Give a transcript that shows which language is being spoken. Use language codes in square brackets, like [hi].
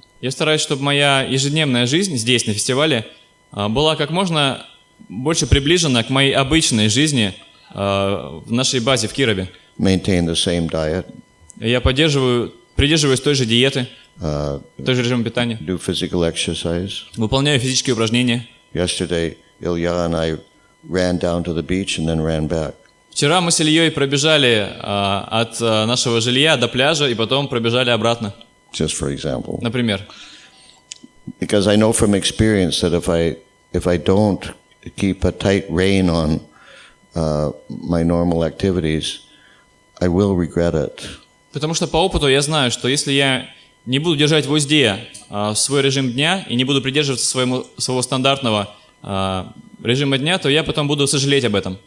[ru] Я стараюсь, чтобы моя ежедневная жизнь здесь, на фестивале, была как можно больше приближена к моей обычной жизни в нашей базе в Кирове. [en] Maintain the same diet. [ru] Я придерживаюсь той же диеты, той же режима питания. [en] Do physical exercise. [ru] Выполняю физические упражнения. [en] Yesterday, Ilya and I ran down to the beach and then ran back. [ru] Вчера мы с Ильей пробежали от нашего жилья до пляжа и потом пробежали обратно. [en] Just for example. [ru] Например. [en] Because I know from experience that if I don't keep a tight rein on my normal activities, I will regret it. [ru] Потому что по опыту я знаю, что если я не буду держать в узде свой режим дня и не буду придерживаться своего стандартного режима дня, то я потом буду сожалеть об этом.